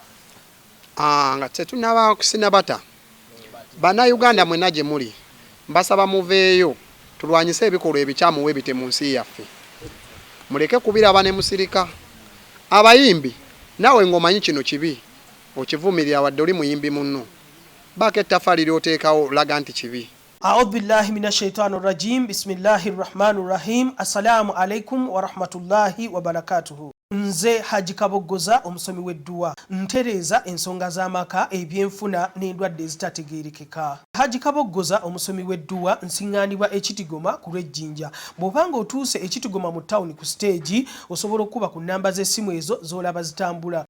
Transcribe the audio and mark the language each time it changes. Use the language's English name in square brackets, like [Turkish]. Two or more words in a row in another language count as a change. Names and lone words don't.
[Ganda] nga tetunaba kusinabata bannayuganda mwena gye muli mbasaba muveeyo tulwanyise ebikolwa ebikyamu webite mu nsi yaffe muleke kubiraba ne musirika abayimbi nawe ng'omanyi kino kibi okivumirira wadde oli muyimbi munno baako ettaffaali ly'oteekawo laga nti kibi. [Arabic] أعوذ بالله من الشيطان الرجيم بسم الله الرحمن الرحيم السلام عليكم ورحمة الله وبركاته [Ganda] nze Haji Kabogoza omusomi w'edduwa ntereza ensonga z'amaka ebyenfuna n'endwadde ezitategeerekeka. Haji Kabogoza omusomi w'edduwa nsiŋŋaanibwa ekitigoma ku lw'ejjinja bw'obanga otuuse ekitigoma mu ttawuni ku siteegi osobola okuba ku nnamba z'essimu ezo z'olaba zitambula.